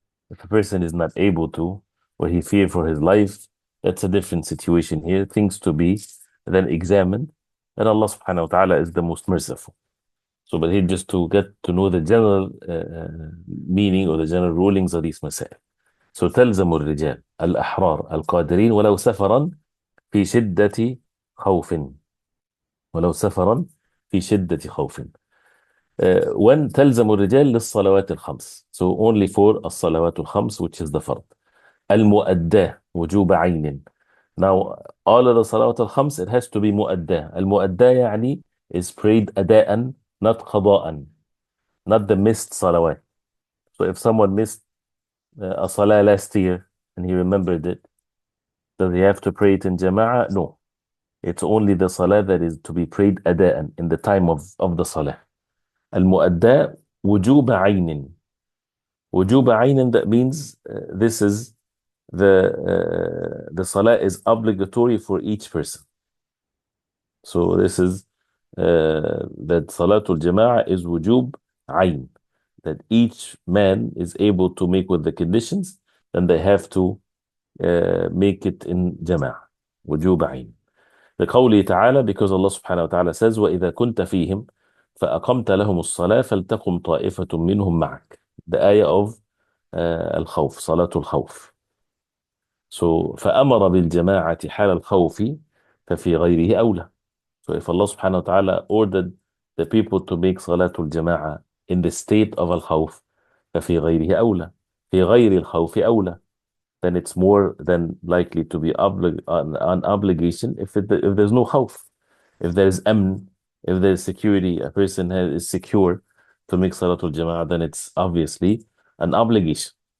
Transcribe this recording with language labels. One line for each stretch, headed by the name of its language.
English: If a person is not able to, or he fear for his life, that's a different situation here. Things to be then examined. And Allah subhanahu wa ta'ala is the most merciful. So, but here just to get to know the general meaning or the general rulings of these masail.
Arabic: So, تلزم الرجال الأحرار القادرين ولو سفرا في شدة خوف. ولو سفرا في شدة خوف.
English: When
Arabic: تلزم الرجال للصلوات الخمس.
English: So only for
Arabic: الصلوات الخمس,
English: which is the فرض.
Arabic: المؤداة وجوب عين.
English: Now all of the صلوات الخمس, it has to be مؤداة.
Arabic: المؤداة يعني
English: is prayed أداء, not قضاء, not the missed صلوات. So if someone missed a salah last year and he remembered it, does he have to pray it in jama'ah? No. It's only the salah that is to be prayed أداء in the time of the salah.
Arabic: المؤداة وجوب عين. وجوب عين,
English: that means this is the salah is obligatory for each person. So this is that Salatul Jama'ah is wujub ayn, that each man is able to make with the conditions, then they have to make it in Jama'ah. wujub ayn.
Arabic: لقوله تعالى,
English: because Allah subhanahu wa ta'ala says,
Arabic: وَإِذَا كُنْتَ فِيهِمْ فَأَقَمْتَ لَهُمُ الصَّلَاةَ فَلْتَقُمْ طَائِفَةٌ مِّنْهُمْ مَعَكَ.
English: The ayah of الخوف, Salatul Khawf.
Arabic: So فأمر بالجماعة حال الخوف ففي غيره أولى.
English: So if Allah subhanahu wa ta'ala ordered the people to make Salatul Jama'ah in the state of al-khawf,
Arabic: ففي غيره أولى. في غير الخوف أولى.
English: Then it's more than likely to be an obligation if there's no khawf. If there's amn, if there's security, a person is secure to make Salatul Jama'ah, then it's obviously an obligation.